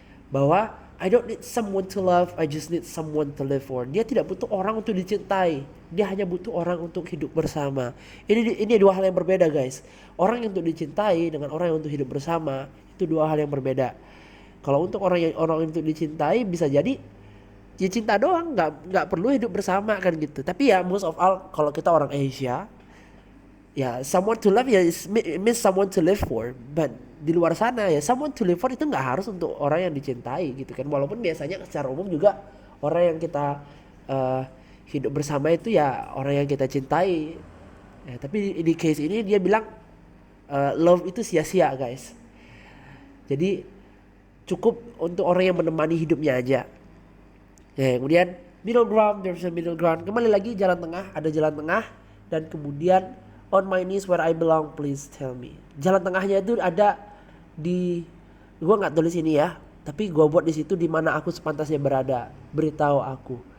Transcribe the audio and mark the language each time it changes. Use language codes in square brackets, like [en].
[en] Bahwa I don't need someone to love, I just need someone to live for. [id] Dia tidak butuh orang untuk dicintai, dia hanya butuh orang untuk hidup bersama. Ini dua hal yang berbeda guys. Orang yang untuk dicintai dengan orang yang untuk hidup bersama itu dua hal yang berbeda. Kalau untuk orang yang untuk dicintai bisa jadi ya cinta doang, nggak perlu hidup bersama kan gitu. Tapi ya [en] most of all [id] kalau kita orang Asia, ya [en] someone to love ya means someone to live for. [id] But di luar sana ya [en] someone to live for [id] itu nggak harus untuk orang yang dicintai gitu kan. Walaupun biasanya secara umum juga orang yang kita hidup bersama itu ya orang yang kita cintai. Ya, tapi di case ini dia bilang love itu sia-sia guys. Jadi cukup untuk orang yang menemani hidupnya aja. Ya, kemudian [en] middle ground, there's a middle ground. [id] Kembali lagi jalan tengah, ada jalan tengah. Dan kemudian [en] on my knees where I belong, please tell me. [id] Jalan tengahnya itu ada di, gua nggak tulis ini ya, tapi gua buat di situ di mana aku sepantasnya berada. Beritahu aku.